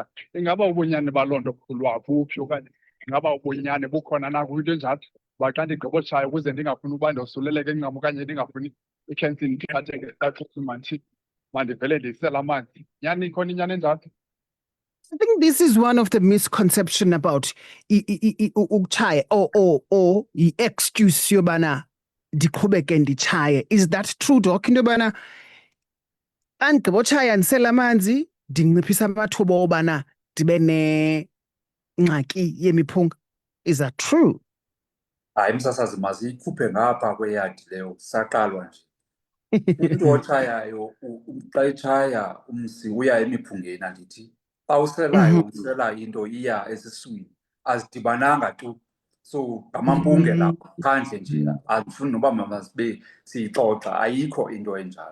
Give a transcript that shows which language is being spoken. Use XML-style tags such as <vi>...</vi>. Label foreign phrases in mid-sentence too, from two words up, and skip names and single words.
<xh>Ingaba ubunyani baloo nto khulwa buphi, okanye ingaba ubunyani bukhona na kwinto enjalo? Uba xa ndigqiba utshaya ukuze ndingafuni uba ndosuleleka incam okanye ndingafuni ikhensa indithathe ngexesha mandivele ndisele amanzi, nyani ikhona inyani enjalo?</xh> <en>I think this is one of the misconception about ukuchaya or</en> <xh>i-excuse yobana ndiqhubeke ndichaye.</xh> <en>Is that true, Doc?</en> <xh>Into yobana xa ndigqiba utshaya ndisela amanzi ndinciphisa amathuba obana ndibe nengxaki yemiphunga.</xh> <en>Is that true?</en> <xh>Hayi msasazi, maziyikhuphe ngapha kweyadi leyo, saqalwa nje. Umntu otshayayo xa etshaya umsi uya emiphungeni, andithi. Xa uselayo usela into iya esiswini, azidibananga tu. So ngamampunge lapha phandle nje, andifuni noba masibe siyixoxa, ayikho into enjalo.</xh>